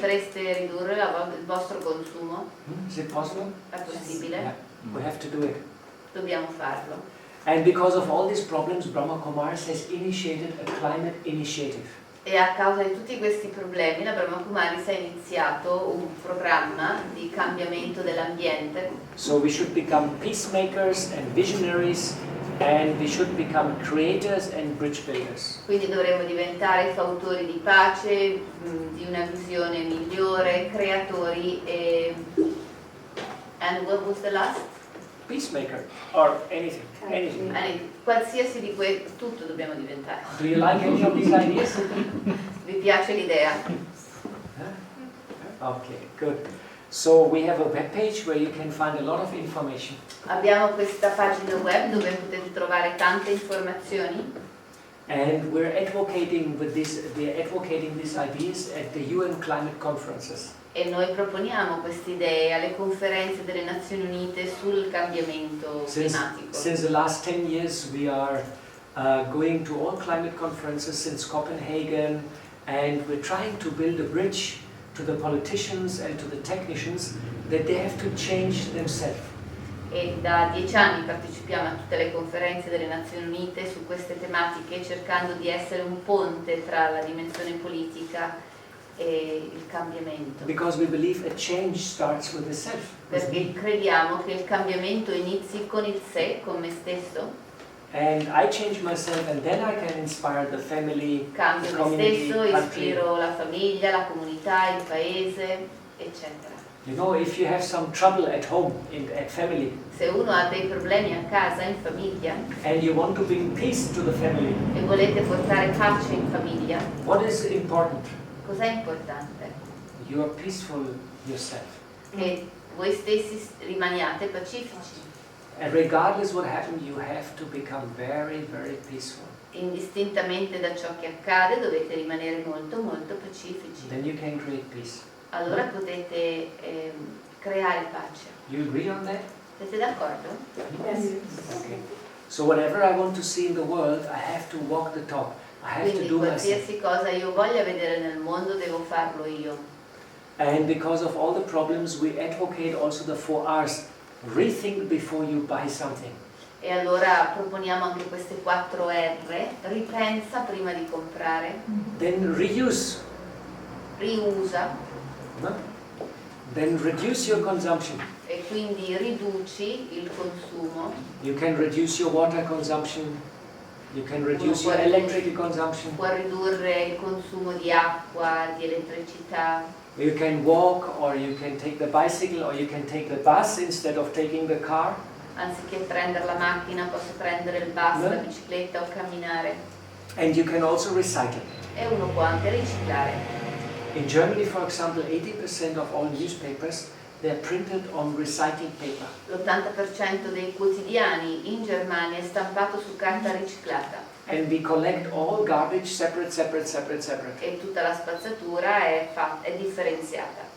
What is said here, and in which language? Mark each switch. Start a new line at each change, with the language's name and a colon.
Italian: Potreste ridurre il vostro consumo?
English: Is it possible?
Italian: È possibile?
English: Yeah, we have to do it.
Italian: Dobbiamo farlo.
English: And because of all these problems, Brahma Kumaris has initiated a climate initiative.
Italian: E a causa di tutti questi problemi la Brahma Kumaris ha iniziato un programma di cambiamento dell'ambiente.
English: So we should become peacemakers and visionaries, and we should become creators and bridge builders.
Italian: Quindi dovremo diventare fautori di pace, di una visione migliore, creatori e...
English: And what was the last? Peacemaker or anything.
Italian: Qualsiasi di tutto dobbiamo diventare.
English: Do you like any of these ideas?
Italian: Vi piace l'idea?
English: Okay, good. So we have a web page where you can find a lot of information.
Italian: Abbiamo questa pagina web dove potete trovare tante informazioni.
English: And we're advocating these ideas at the UN climate conferences.
Italian: E noi proponiamo queste idee alle conferenze delle Nazioni Unite sul cambiamento climatico.
English: Since the last 10 years we are going to all climate conferences since Copenhagen, and we're trying to build a bridge to the politicians and to the technicians that they have to change themselves.
Italian: E da 10 anni partecipiamo a tutte le conferenze delle Nazioni Unite su queste tematiche, cercando di essere un ponte tra la dimensione politica e il cambiamento.
English: Because we believe a change starts with the self.
Italian: Perché crediamo che il cambiamento inizi con il sé, con me stesso.
English: And I change myself, and then I can inspire the family,
Italian: Cambio
English: the
Italian: me
English: community,
Italian: stesso,
English: country.
Italian: ispiro la famiglia, la comunità, il paese, eccetera.
English: You know, if you have some trouble at home, at family,
Italian: Se uno ha dei problemi a casa, in famiglia,
English: and you want to bring peace to the family,
Italian: e volete portare pace in famiglia,
English: what is important?
Italian: cos'è importante?
English: You are peaceful yourself.
Italian: Che voi stessi rimaniate pacifici.
English: And regardless what happens, you have to become very, very peaceful.
Italian: Indistintamente da ciò che accade, dovete rimanere molto, molto pacifici.
English: Then you can create peace.
Italian: Allora potete creare pace.
English: You agree on that?
Italian: Siete d'accordo?
English: Okay. So whatever I want to see in the world, I have to walk the talk. I have to
Italian: Quindi
English: do myself.
Italian: qualsiasi cosa io voglia vedere nel mondo, devo farlo io.
English: And because of all the problems, we advocate also the 4 R's. Rethink before you buy something.
Italian: E allora proponiamo anche queste 4 R. Ripensa prima di comprare.
English: Then reuse.
Italian: Riusa.
English: No? Then reduce your consumption.
Italian: E quindi riduci il consumo.
English: You can reduce your water consumption. You can reduce your electric consumption.
Italian: Può ridurre il consumo di acqua, di elettricità.
English: You can walk, or you can take the bicycle, or you can take the bus instead of taking the car.
Italian: Anziché prendere la macchina, posso prendere il bus, la bicicletta o camminare.
English: And you can also recycle.
Italian: E uno può anche riciclare.
English: In Germany, for example, 80% of all newspapers, they're printed on recycled paper.
Italian: L'80% dei quotidiani in Germania è stampato su carta riciclata.
English: And we collect all garbage separate.
Italian: E tutta la spazzatura è differenziata.